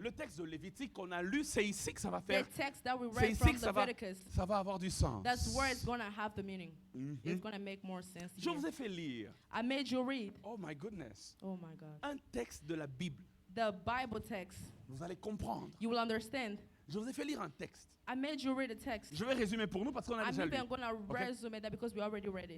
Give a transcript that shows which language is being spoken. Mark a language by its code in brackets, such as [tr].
[fr] Le texte de Lévitique qu'on a lu, c'est ici que ça va [en] The [fr] faire. [en] text that we [fr] C'est [en] read [fr] ici [en] from [fr] que ça [en] Leviticus, [fr] va avoir du sens. [en] that's where it's going to have the meaning. Mhm. It's going to make more sense. [fr] Je [en] here. [fr] vous ai fait lire. [en] I made you read. Oh my goodness. Oh my God. [fr] Un texte de la Bible. [en] The Bible text. [fr] Vous allez comprendre. [en] You will understand. [fr] Je vous ai fait lire un texte. [en] I made you read a text. [fr] Je vais résumer pour nous parce qu'on a [en] I'm [fr] déjà lu. [en] even going to resume that because we already read it.